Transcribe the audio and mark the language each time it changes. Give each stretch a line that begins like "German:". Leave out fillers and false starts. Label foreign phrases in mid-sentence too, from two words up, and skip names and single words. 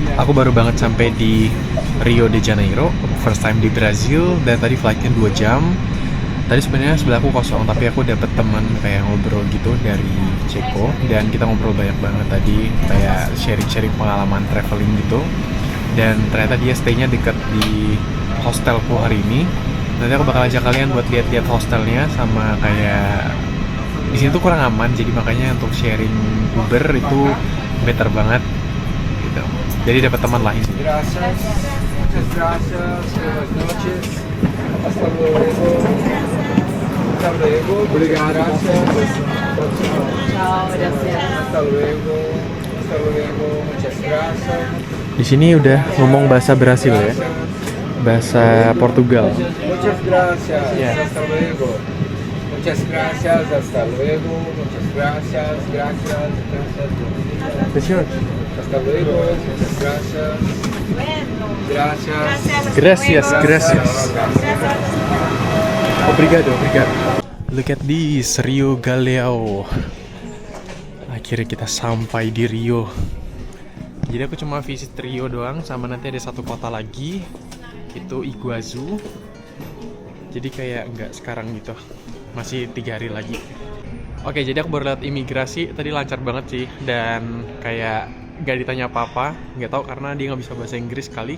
Indonesian: aku baru banget sampai di Rio de Janeiro,
English: first time
Indonesian: di Brazil, dan tadi flightnya 2 jam. Tadi sebenarnya sebelahku kosong, tapi aku dapet teman kayak ngobrol gitu dari Ceko, dan kita ngobrol banyak banget tadi, kayak sharing-sharing pengalaman traveling gitu. Dan ternyata dia stay-nya deket di hostelku hari ini. Nanti aku bakal ajak kalian buat lihat-lihat hostelnya, sama kayak di sini tuh kurang aman, jadi makanya untuk sharing Uber itu better banget gitu. Jadi dapat teman lah ini.
Spanish: Gracias, muchas gracias, buenas noches, hasta luego, hasta luego, obrigado, gracias, Ciao, gracias. hasta luego, muchas gracias,
Indonesian: Di sini udah ngomong bahasa Brasil ya, bahasa Portugal.
Spanish: muchas gracias,
English: Yeah.
Spanish: hasta luego, muchas gracias, hasta luego, muchas gracias, gracias, gracias, hasta luego, muchas gracias, gracias. Gracias. Obrigado.
English: Look at this, Rio Galeão.
Indonesian: Akhirnya kita sampai di Rio. Jadi aku cuma visit Rio doang, sama nanti ada satu kota lagi, itu Iguazu. Jadi kayak nggak sekarang gitu, masih 3 hari lagi. Oke, jadi aku baru lihat imigrasi, tadi lancar banget sih, dan kayak nggak ditanya apa-apa, nggak tahu karena dia nggak bisa bahasa Inggris kali.